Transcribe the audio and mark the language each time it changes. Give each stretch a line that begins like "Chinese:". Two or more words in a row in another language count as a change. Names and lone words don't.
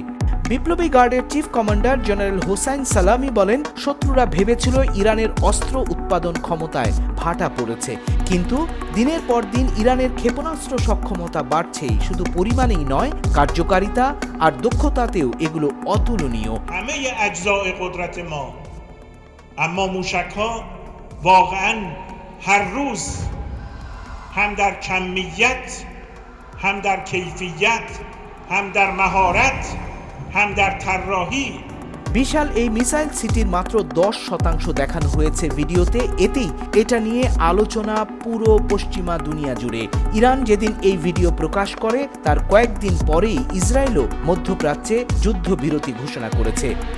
Bangla: বিপ্লবী গার্ডের চিফ কমান্ডার জেনারেল হোসাইন সালামি বলেন, শত্রুরা ভেবেছিল ইরানের অস্ত্র উৎপাদন ক্ষমতায় ভাটা পড়েছে, কিন্তু দিনের পর দিন ইরানের ক্ষেপণাস্ত্র সক্ষমতা বাড়ছেই। শুধু পরিমাণেই নয়, কার্যকারিতা আর দক্ষতাতেও এগুলো অতুলনীয়।
Persian: همه اجزاء قدرت ما اما موشک‌ها واقعاً هر روز هم در کمیت هم در کیفیت هم در مهارت هم در طراحی।
Bangla: বিশাল এই
English: missile cityর
Bangla: মাত্র 10% দেখানো হয়েছে ভিডিওতে। এতেই এটা নিয়ে আলোচনা পুরো পশ্চিমা দুনিয়া জুড়ে। ইরান যেদিন এই ভিডিও প্রকাশ করে তার কয়েকদিন পরেই ইসরায়েলও মধ্যপ্রাচ্যে যুদ্ধবিরতি ঘোষণা করেছে।